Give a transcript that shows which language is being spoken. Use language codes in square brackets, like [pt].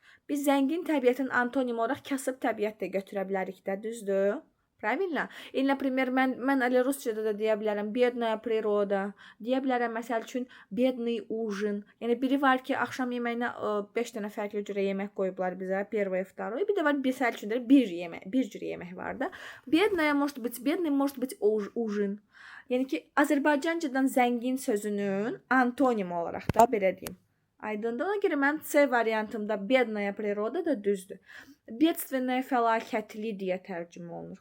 [az] Biz zəngin təbiətin antonim olaraq kasıb təbiət də götürə bilərik də, düzdür? [ru] Правильно? Или, например, [az] mən elə ruscada da deyə bilərəm [ru] бедная природа, [az] deyə bilərəm məsəl üçün [ru] бедный ужин. [az] Yəni biri var ki, axşam yeməyinə 5 dənə fərqli cürə yemək qoyublar bizə, [ru] первое, второе. [az] Bir də var məsəl üçün bir cür yemək var da. [ru] Бедная может быть, бедный может быть ужин. [az] Yəni ki, Azərbaycancadan zəngin sözünün antonim olaraq da belə deyim. Aydındır. Ona görə mən C variantımda бедная природа da düzdür. Бедственная fəlakətli deyə tərcümə olunur.